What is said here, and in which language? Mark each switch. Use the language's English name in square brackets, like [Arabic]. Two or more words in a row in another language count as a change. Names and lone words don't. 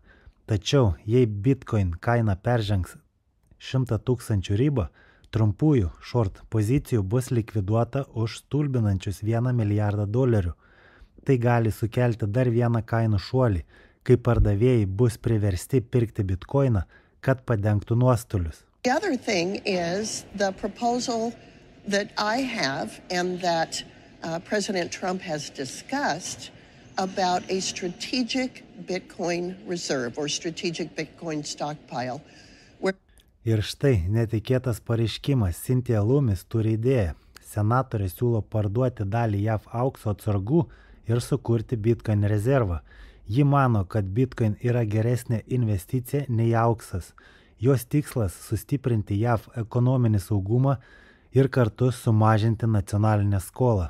[Lithuanian] Tačiau, jei Bitcoin kaina peržengs 100 000 ribą, trumpųjų short pozicijų bus likviduota už stulbinančius $1 milijardą. Tai gali sukelti dar vieną kainų šuolį, kai pardavėjai bus priversti pirkti Bitcoiną, kad padengtų nuostolius. [English] The other thing is the proposal that I have and that President Trump has discussed about a strategic Bitcoin reserve or strategic Bitcoin stockpile. [Lithuanian] Ir štai netikėtas pareiškimas. Cynthia Lummis turi idėją. Senatorė siūlo parduoti dalį JAV aukso atsargų ir sukurti Bitcoin rezervą. Ji mano, kad Bitcoin yra geresnė investicija nei auksas. Jos tikslas sustiprinti JAV ekonominį saugumą ir kartu sumažinti nacionalinę skolą.